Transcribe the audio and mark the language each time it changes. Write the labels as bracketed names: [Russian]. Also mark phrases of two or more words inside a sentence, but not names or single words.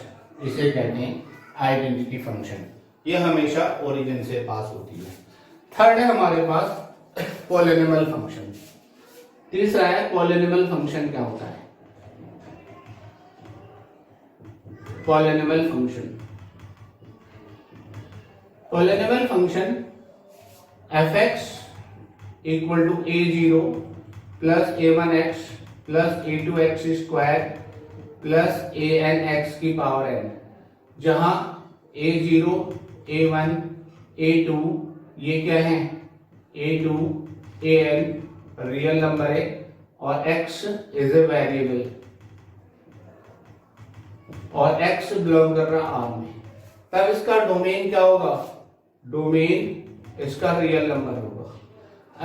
[Hindi] इसे कहते हैं [English] identity function. [Hindi] ये हमेशा ओरिजिन से पास होती है। थर्ड है हमारे पास [English] polynomial function. [Hindi] तीसरा है [English] polynomial function. [Hindi] क्या होता है [English] polynomial function? polynomial function [Hindi] f(x) = a0 + a1x + a2x² + anx⁻n, जहां a0 a1 a2 ये क्या है, a2 an [English] real number [Hindi] है और [English] x is a variable, [Hindi] और x बिलोंग कर रहा R में। तब इसका डोमेन क्या होगा, डोमेन इसका [English] real number [Hindi] होगा।